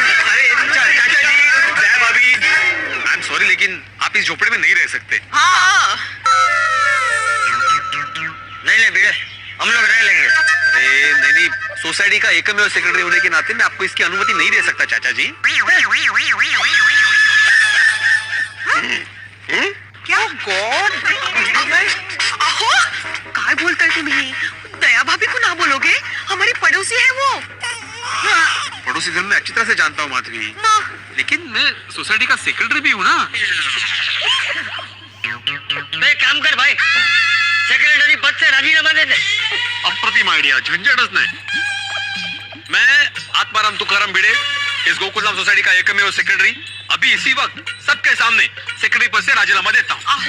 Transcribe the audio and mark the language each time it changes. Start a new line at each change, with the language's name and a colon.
English: I am sorry,
Hindi: लेकिन आप इस झोपड़े में नहीं रह सकते। हाँ। नहीं बेटे, हम लोग रह लेंगे। अरे नहीं, सोसाइटी का एकमेव सेक्रेटरी होने के नाते मैं आपको इसकी अनुमति नहीं दे सकता चाचा जी।
Marathi: क्या गॉड, आहो, काय बोलताय तुम्ही?
Hindi: दया भाभी को ना बोलोगे? हमारी पड़ोसी है वो। पड़ोसी घर में अच्छी तरह से जानता हूँ माधवी, लेकिन मैं सोसाइटी का सेक्रेटरी भी हूँ ना। तो एक काम कर भाई, सेक्रेटरी पद से राजीनामा दे दे। अप्रतिम आइडिया, झंझटच नहीं। मैं आत्माराम तुकाराम भिड़े, इस गोकुलधाम सोसाइटी का एकमेव सेक्रेटरी, अभी इसी वक्त सबके सामने सेक्रेटरी पद से राजीनामा देता हूँ।